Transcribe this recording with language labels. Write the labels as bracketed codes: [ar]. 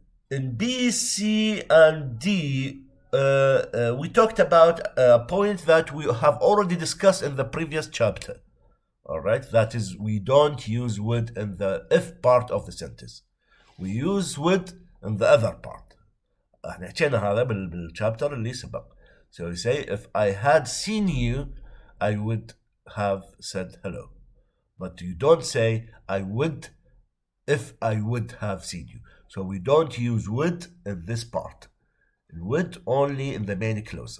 [en] In B, C, and D, we talked about a point that we have already discussed in the previous chapter. All right, that is, we don't use would in the if part of the sentence. We use would in the other part. [ar] احنا حكينا هذا بالشابتر اللي سبق. [en] So we say if I had seen you, I would have said hello. But you don't say I would if I would have seen you. So we don't use would in this part. Would only in the main clause.